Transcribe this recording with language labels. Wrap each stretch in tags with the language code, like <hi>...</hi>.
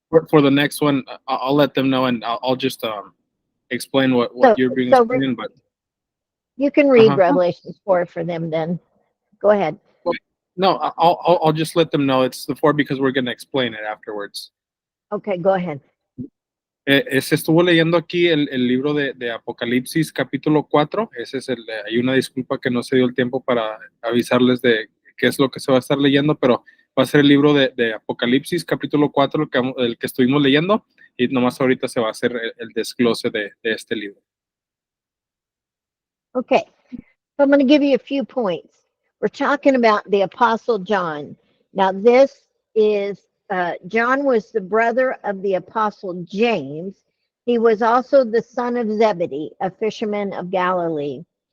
<en>For the next one, I'll let them know, and I'll just explain what you're being explained. But you can read Revelations 4 for them. Then go ahead. No, I'll just let them know it's the 4 because we're going to explain it afterwards. Okay, go ahead.</en> <es>Se estuvo leyendo aquí el libro de Apocalipsis capítulo 4. Ese es hay una disculpa que no se dio el tiempo para avisarles de qué es lo que se va a estar leyendo, pero va a ser el libro de Apocalipsis capítulo 4 el que estuvimos leyendo, y nomás ahorita se va a hacer el desglose de este libro.</es> <en>Okay, so I'm going to give you a few points. We're talking about the Apostle John. Now this is John was the brother of the Apostle James. He was also the son of Zebedee, a fisherman of Galilee.</en>